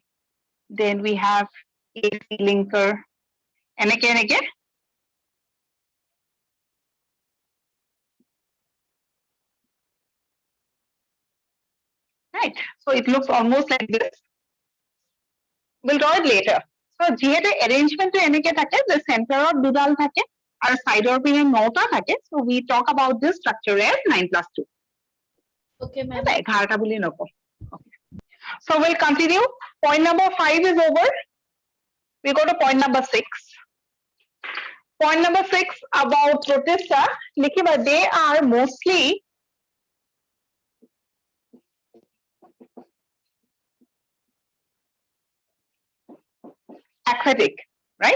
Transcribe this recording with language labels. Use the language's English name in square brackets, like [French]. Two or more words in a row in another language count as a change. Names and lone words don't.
[English] Then we have AC linker, and again. Right? So it looks almost like this. We'll draw it later. So [Assamese] যিহেতু arrangement to এনেকে থাকে, [English] the center of [Assamese] দুডাল থাকে আর [English] side of [Assamese] পিনে 9টা থাকে. [English] So we talk about this structure as 9+2. Okay, ma'am. [Assamese] 11টা বুলি নকওঁ. [English] Okay. So we'll continue. Point number 5 is over. We go to point number 6. Point number 6 about protista. Likhiba, they are mostly aquatic, right?